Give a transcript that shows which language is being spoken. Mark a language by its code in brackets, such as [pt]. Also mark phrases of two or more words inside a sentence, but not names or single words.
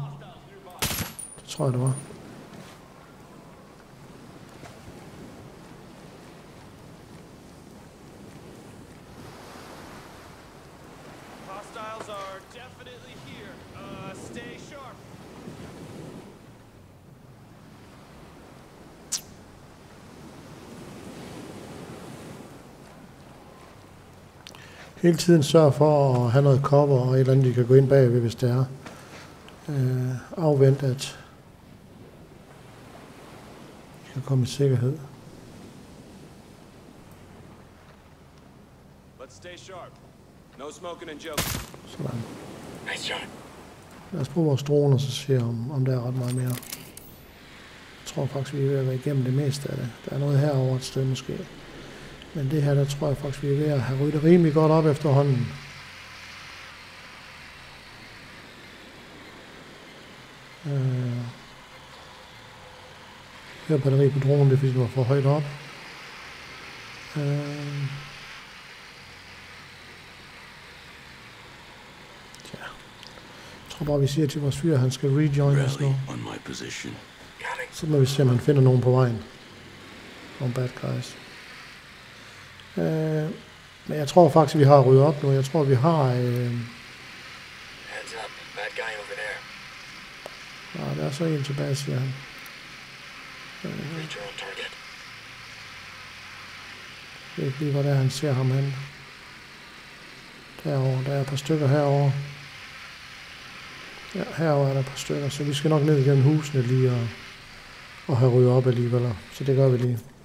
[da] Det tror jeg, det var. [en] Hostiles are definitely here. Stay sharp. [da] Hele tiden sørg for at have noget cover og et eller andet, de kan gå ind bagved, hvis det er. Afvent, at de kan komme i sikkerhed. [en] Let's stay sharp. No smoking and joking. [da] Sådan. [en] Nice shot. [da] Lad os bruge vores drone og så se, om der er ret meget mere. Jeg tror faktisk, vi er ved at være igennem det meste af det. Der er noget herovre et sted måske. Men det her, der tror jeg faktisk, vi er ved at have ryddet rimelig godt op efterhånden. Her batteri på dronen, det er fordi, den var for højt op. Jeg tror bare, vi siger til vores fyr, at han skal rejoin os nu. [en] Rally on my position. Got it. [da] Så må vi se, om han finder nogen på vejen. [en] Nogle bad guys. [da] Men jeg tror faktisk, at vi har ryddet op nu. Jeg tror, vi har... [en] Heads up. Bad guy over there. [da] der er så en tilbage, siger han. [en] Reach your own target. [da] Jeg ved ikke lige, hvor det er, han ser ham hen. Derovre. Der er et par stykker herovre. Ja, herovre er der et par stykker, så vi skal nok ned igennem husene lige og have ryddet op alligevel. Så det gør vi lige.